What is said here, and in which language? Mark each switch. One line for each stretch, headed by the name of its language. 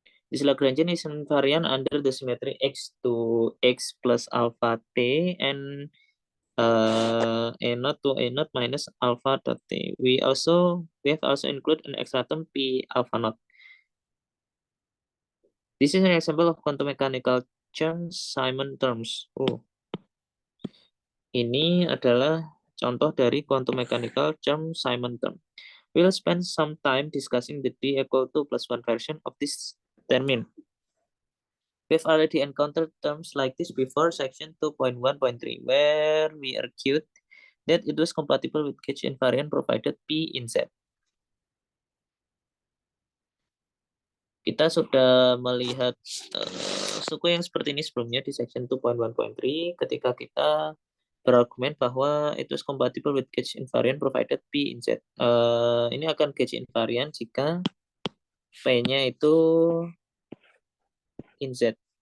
English: This Lagrangian is invariant under the symmetry x to x plus alpha t and a naught to a naught minus alpha dot t. We have also include an extra term p alpha naught. This is an example of quantum mechanical Chern-Simons terms.
Indonesian: Ini adalah contoh dari quantum mechanical Chern-Simons term.
English: We'll spend some time discussing the d equal to plus 1 version of this term. We've already encountered terms like this before section 2.1.3, where we argued that it was compatible with gauge invariant provided P in Z.
Indonesian: Kita sudah melihat suku yang seperti ini sebelumnya di section 2.1.3 ketika kita berargumen bahwa itu
English: is compatible with gauge invariant provided P in Z.
Indonesian: Ini akan gauge invariant jika P-nya itu in Z.